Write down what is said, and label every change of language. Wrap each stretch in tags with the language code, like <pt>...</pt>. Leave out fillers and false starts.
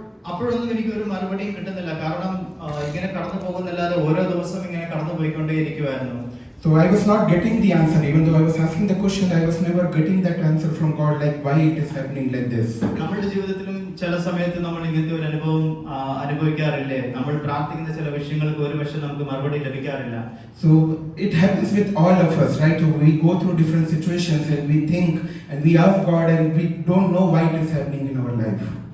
<ml>അപ്പോഴൊന്നും എനിക്ക് ഒരു മറുപടിയും കിട്ടുന്നില്ല. കാരണം ഇങ്ങനെ കടന്നു പോകുന്നല്ലാതെ ഓരോ ദിവസം ഇങ്ങനെ കടന്നു പോയിക്കൊണ്ടേയിരിക്കുമായിരുന്നു.</ml> <en>So I was not getting the answer. Even though I was asking the question, I was never getting that answer from God like why it is happening like this.</en> <ml>നമ്മുടെ ജീവിതത്തിലും ചില സമയത്ത് നമ്മൾ ഇങ്ങനത്തെ ഒരു അനുഭവം അനുഭവിക്കാറില്ലേ? നമ്മൾ പ്രാർത്ഥിക്കുന്ന ചില വിഷയങ്ങൾക്ക് ഒരു പക്ഷേ നമുക്ക് മറുപടി ലഭിക്കാറില്ല.</ml> <en>So it happens with all of us, right? We go through different situations and we think and we ask God and we don't know why it is happening in our life.</en>